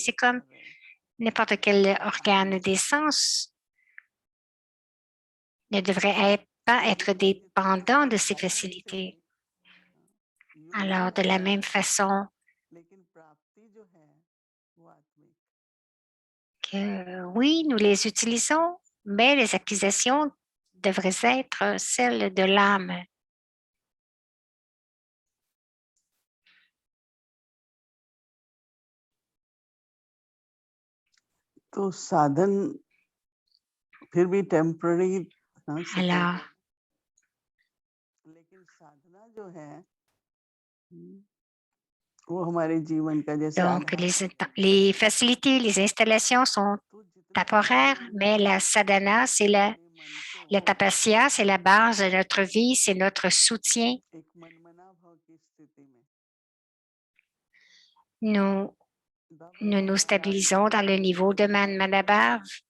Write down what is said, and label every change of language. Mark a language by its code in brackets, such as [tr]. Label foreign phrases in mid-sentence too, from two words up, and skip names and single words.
[fr] C'est comme n'importe quel organe des sens ne devrait pas être dépendant de ces facilités. Alors, de la même façon que oui, nous les utilisons, mais les accusations devraient être celles de l'âme. [hi] तो साधन फिर भी टेम्पररी [fr] Alors, [hi] लेकिन साधना जो है वो हमारे जीवन का जैसे [fr] donc les facilités, les installations sont temporaires, mais la sadhana, c'est la tapasya, c'est la base de notre vie, c'est notre soutien. Nous nous stabilisons dans le niveau de Manmanabhav.